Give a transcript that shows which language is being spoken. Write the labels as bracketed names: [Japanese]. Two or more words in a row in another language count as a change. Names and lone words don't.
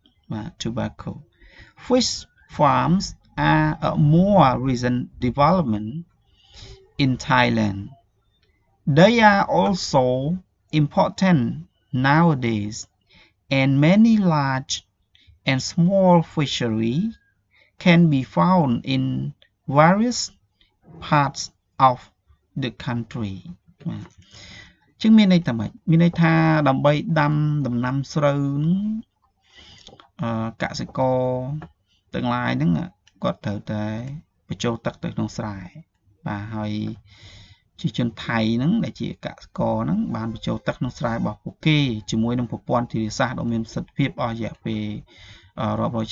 [English] fish farms are a more recent development in Thailand they are also important nowadays and many large and small fisheries can be found in various parts of the country [Khmer] ចឹងមានន័យថាម៉េចមានន័យថាដើម្បីដាំដំណាំស្រូវ កសិករទាំងឡាយហ្នឹងគាត់ត្រូវតែបញ្ចូលទឹកទៅក្នុងស្រែបាទហើយជាជនថៃហ្នឹងដែលជាកសិករហ្នឹងបានបញ្ចូលទឹកក្នុងស្រែរបស់ពួកគេជាមួយនឹងប្រព័ន្ធធារាសាស្ត្រដ៏មានប្រសិទ្ធភាពអស់រយៈពេលរាប់រយ